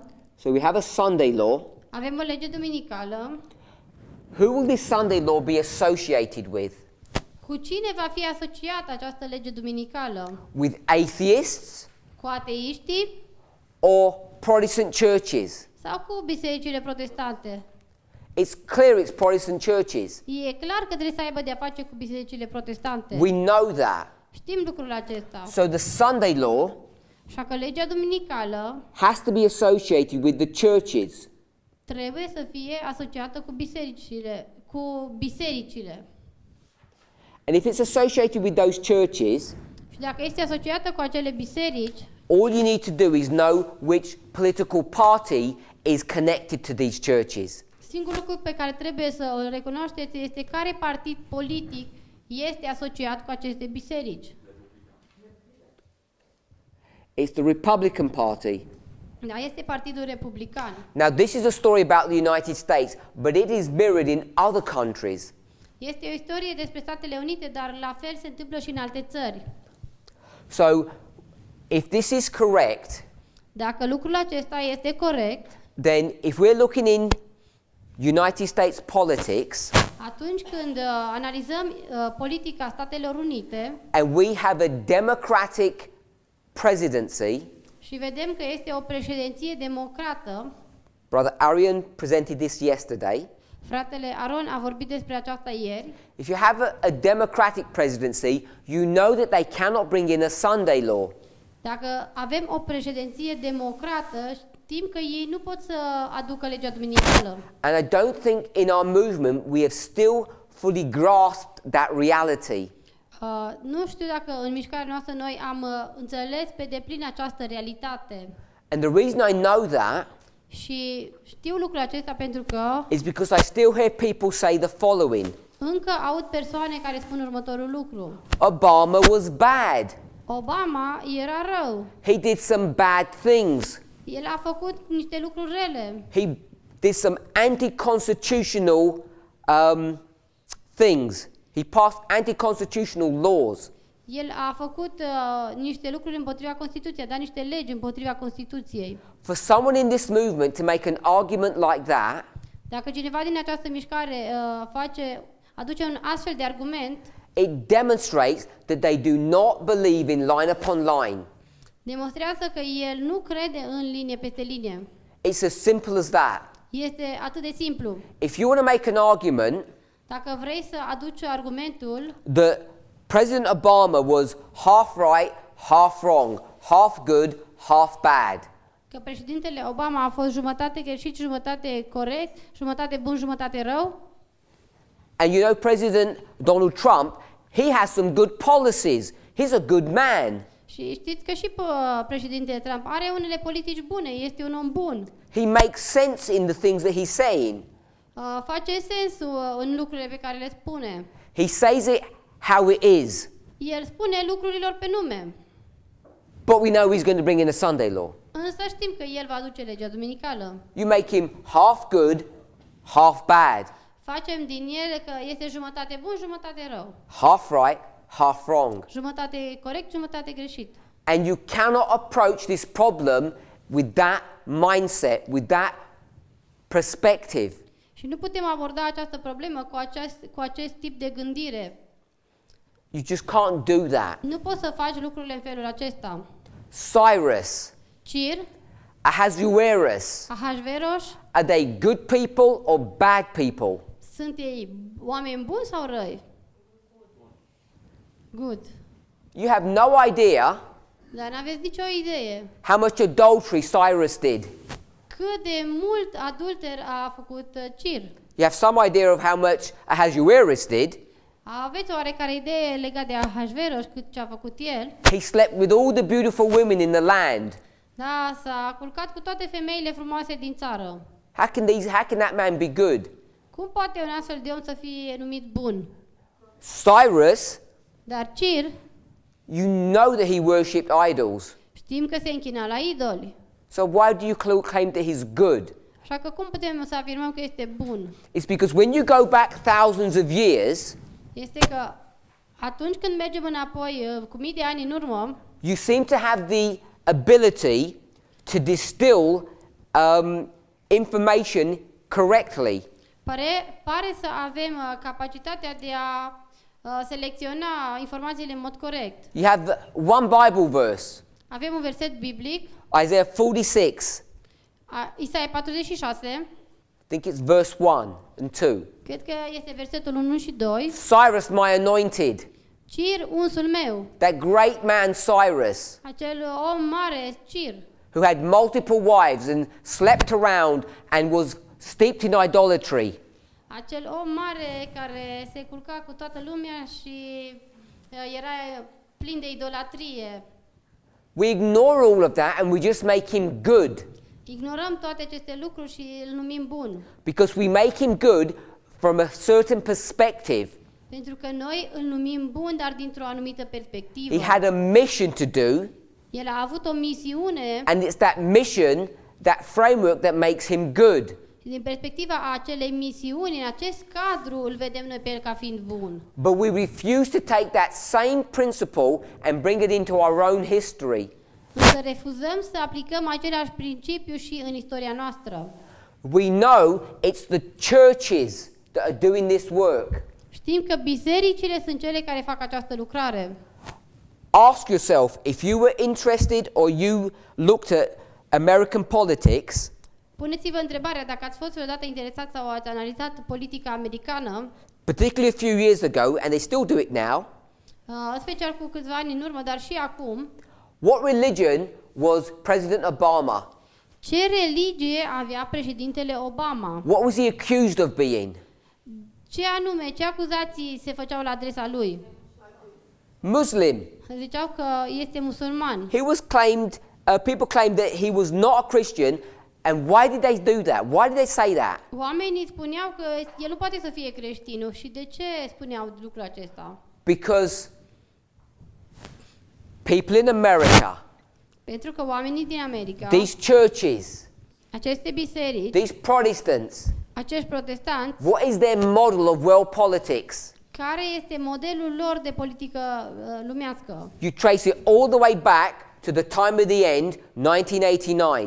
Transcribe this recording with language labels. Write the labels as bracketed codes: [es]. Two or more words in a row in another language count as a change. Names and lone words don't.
[en] so we have a Sunday law, [ro] avem o lege duminicală, [en] who will this Sunday law be associated with? [ro] cu cine va fi asociată această lege duminicală? [en] With atheists [ro] Cu ateiștii [en] or Protestant churches? [ro] sau cu bisericile protestante? [en] It's clear it's Protestant churches. [ro] E clar că trebuie să aibă de-a face cu bisericile protestante. [en] We know that. [ro] Știm lucrul acesta. [en] So the Sunday law [ro] Așa că legea duminicală [en] has to be associated with the churches. [ro] trebuie să fie asociată cu bisericile. [en] And if it's associated with those churches, [ro] Și dacă este asociată cu acele biserici, [en] all you need to do is know which political party is connected to these churches. [ro] singurul lucru pe care trebuie să îl recunoașteți este care partid politic este asociat cu aceste biserici. [en] It's the Republican Party. [ro] Da, este Partidul Republican. [en] Now, this is a story about the United States, but it is mirrored in other countries. [ro] Este o istorie despre Statele Unite, dar la fel se întâmplă și în alte țări. [en] So, if this is correct, [ro] Dacă lucrul acesta este corect, [en] then if we're looking in United States politics, [ro] Atunci când analizăm politica Statelor Unite [en] and we have a democratic presidency, [ro] și vedem că este o președinție democrată, [en] Brother Arian presented this yesterday. [ro] fratele Aron a vorbit despre aceasta ieri, [en] If you have a democratic presidency, you know that they cannot bring in a Sunday law. [ro] dacă avem o președinție democrată, știm că ei nu pot să aducă legea duminicală. [en] And I don't think in our movement we have still fully grasped that reality. [ro] Nu știu dacă în mișcarea noastră noi am înțeles pe deplin această realitate. [en] And the reason I know that [ro] Și știu lucrul acesta pentru că [en] is because I still hear people say the following. [ro] încă aud persoane care spun următorul lucru. [en] Obama was bad. [ro] Obama era rău. [en] He did some bad things. [ro] El a făcut niște lucruri rele. [en] He did some anti-constitutional things. He passed anti-constitutional laws. [ro] El a făcut niște lucruri împotriva Constituției, a dat niște legi împotriva Constituției. [en] For someone in this movement to make an argument like that, [ro] Dacă cineva din această mișcare aduce un astfel de argument, [en] it demonstrates that they do not believe in line upon line. [ro] demonstrează că el nu crede în linie peste linie. [en] It's as simple as that. [ro] Este atât de simplu. [en] If you want to make an argument [ro] Dacă vrei să aduci argumentul [en] that President Obama was half right, half wrong, half good, half bad, [ro] că președintele Obama a fost jumătate greșit, jumătate corect, jumătate bun, jumătate rău, [en] and you know President Donald Trump, he has some good policies. He's a good man. [ro] și știți că și președintele Trump are unele politici bune, este un om bun. [en] He makes sense in the things that he's saying. [ro] Face sens în lucrurile pe care le spune. [en] He says it how it is. [ro] El spune lucrurilor pe nume. [en] But we know he's going to bring in a Sunday law. [ro] Însă știm că el va aduce legea duminicală. [en] You make him half good, half bad, [ro] Facem din el că este jumătate bun, jumătate rău. [en] half right, half wrong. [ro] Jumătate corect, jumătate greșit. [en] And you cannot approach this problem with that mindset, with that perspective. [ro] Și nu putem aborda această problemă cu acest tip de gândire. [en] You just can't do that. [ro] Nu poți să faci lucrurile în felul acesta. [en] Cyrus, [ro] Cir, [en] Ahasuerus, [ro] Ahasveros, [en] are they good people or bad people? [ro] sunt ei oameni buni sau răi? [en] Good. You have no idea [ro] Dar n-aveți nicio idee [en] how much adultery Cyrus did. [ro] cât de mult adulter a făcut Cir. [en] You have some idea of how much Ahasuerus did. [ro] Aveți oarecare idee legat de Ahasveros, cât ce a făcut el? [en] He slept with all the beautiful women in the land. [ro] Da, s-a culcat cu toate femeile frumoase din țară. [en] How can that man be good? [ro] Cum poate un astfel de om să fie numit bun? [en] Cyrus, [ro] Dar Cir, [en] you know that he worshipped idols. [ro] știm că se închina la idoli. [en] So why do you claim that he's good? [ro] Așa că cum putem să afirmăm că este bun? [en] It's because when you go back thousands of years, [ro] Este că atunci când mergem înapoi cu mii de ani în urmă, [en] you seem to have the ability to distill information correctly. [ro] pare să avem capacitatea de a selecționa informațiile în mod corect. [en] You have one Bible verse, [ro] Avem un verset biblic, [en] Isaiah 46. [ro] Isaia 46, [en] I think it's verse 1 and 2. [ro] cred că este versetul 1 și 2. [en] Cyrus, my anointed, [ro] Cir, unsul meu, [en] that great man Cyrus, [ro] acel om mare, Cir, [en] who had multiple wives and slept around and was steeped in idolatry. [ro] acel om mare care se culca cu toată lumea și era plin de idolatrie. [en] We ignore all of that and we just make him good [ro] Ignorăm toate aceste lucruri și îl numim bun. [en] because we make him good from a certain perspective. [ro] Pentru că noi îl numim bun, dar dintr-o anumită perspectivă. [en] He had a mission to do, [ro] El a avut o misiune [en] and it's that mission, that framework that makes him good. [ro] și din perspectiva acelei misiuni, în acest cadru îl vedem noi pe el ca fiind bun. [en] But we refuse to take that same principle and bring it into our own history. [ro] Însă refuzăm să aplicăm același principiu și în istoria noastră. [en] We know it's the churches that are doing this work. [ro] Știm că bisericile sunt cele care fac această lucrare. [en] Ask yourself, if you were interested or you looked at American politics, [ro] Puneți-vă întrebarea dacă ați fost vreodată interesat sau ați analizat politica americană, [en] particularly a few years ago, and they still do it now, [ro] în special cu câțiva ani în urmă, dar și acum, [en] what religion was President Obama? [ro] ce religie avea președintele Obama? [en] What was he accused of being? [ro] Ce anume, ce acuzații se făceau la adresa lui? [en] Muslim. [ro] Ziceau că este musulman. [en] He was claimed, people claimed that he was not a Christian, and why did they do that? Why did they say that? [ro] Oamenii spuneau că el nu poate să fie creștin. Și de ce spuneau lucrul acesta? [en] Because people in America, [ro] Pentru că oamenii din America, [en] these churches, [ro] aceste biserici, [en] these Protestants, [ro] acești protestanți, [en] what is their model of world politics? [ro] care este modelul lor de politică lumească? [en] You trace it all the way back to the time of the end, 1989,